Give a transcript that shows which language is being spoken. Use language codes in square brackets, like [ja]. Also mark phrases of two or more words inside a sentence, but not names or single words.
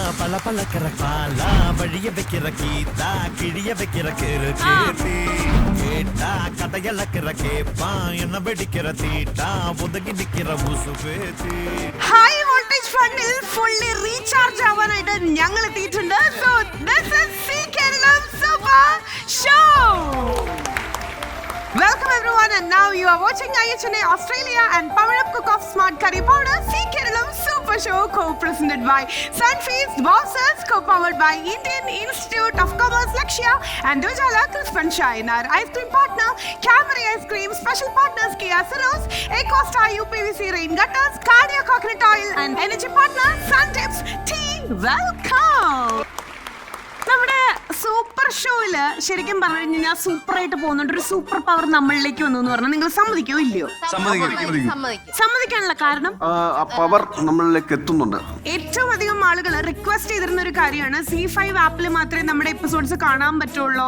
[ta] பல பழக்கிற பாலா வழிய வைக்கிற கீதா கிழிய வைக்கிற கேட்டி கேட்டா கதையலக்கிற கேப்பா என்ன வெடிக்கிற தீட்டா ஒதுங்கி நிக்கிற ஊசு பேத்தி [en] high voltage [ml] ഫണ്ടിൽ [en] fully recharge [ml] ആവാനായിട്ട് ഞങ്ങൾ എത്തിയിട്ടുണ്ട്. [en] so this is Zee Keralam Super Show. Welcome everyone, and now you are watching IHNA Australia and Power Up Cook Off Smart Curry Powder Sea Kerala Super Show, co-presented by Sunfeast Bosses, co-powered by Indian Institute of Commerce Lakshya and Dojala Crisp and Shine. Our ice cream partner Camry Ice Cream, special partners Kia Ceros, Ecosta UPVC Rain Gutters, Cardia Coconut Oil and energy partner Suntips Tea. Welcome. [ml] നമ്മുടെ സൂപ്പർ ഷോയില് ശരിക്കും പറഞ്ഞു കഴിഞ്ഞാൽ സൂപ്പർ ആയിട്ട് പോകുന്നുണ്ട്. ഒരു [en] super power [ml] നമ്മളിലേക്ക് വന്നു എന്ന് പറഞ്ഞാൽ നിങ്ങൾ സമ്മതിക്കോ ഇല്ലയോ? സമ്മതിക്കാനുള്ള കാരണം പവർ നമ്മളിലേക്ക് എത്തുന്നുണ്ട്. ഏറ്റവും അധികം ആളുകൾ റിക്വസ്റ്റ് ചെയ്തിരുന്ന ഒരു കാര്യമാണ് C5 ആപ്പിൽ മാത്രമേ നമ്മുടെ എപ്പിസോഡ്സ് കാണാൻ പറ്റുള്ളൂ.